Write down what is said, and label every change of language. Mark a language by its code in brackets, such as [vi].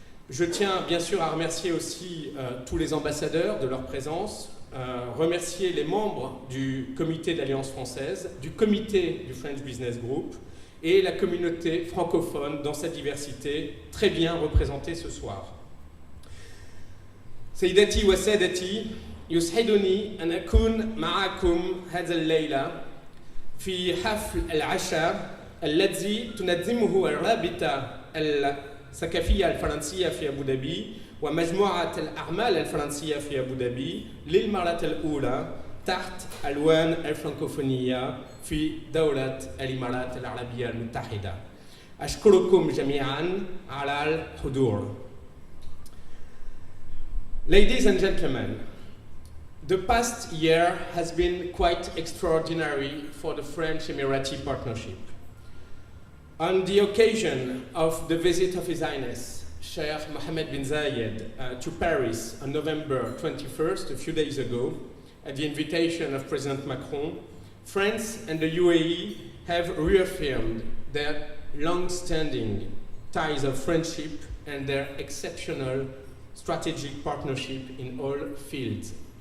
[fr] Je tiens bien sûr à remercier aussi tous les ambassadeurs de leur présence, remercier les membres du comité de l'Alliance française, du comité du French Business Group, et la communauté francophone dans sa diversité, très bien représentée ce soir. [ar] سيداتي وسادتي يسعدني أن أكون معكم هذا الليلة في حفل العشاء الذي تنظمه الرابطة الثقافية الفرنسية في أبو ظبي ومجموعة الأعمال الفرنسية في أبو ظبي للمرة الأولى تحت ألوان الفرنكوفونية في دولة الإمارات العربية المتحدة. أشكركم جميعاً على الحضور. [en] Ladies and gentlemen, the past year has been quite extraordinary for the French-Emirati partnership. On the occasion of the visit of His Highness, Sheikh Mohammed bin Zayed, to Paris on November 21st, a few days ago, at the invitation of President Macron, France and the UAE have reaffirmed their long-standing ties of friendship and their exceptional strategic partnership in all fields.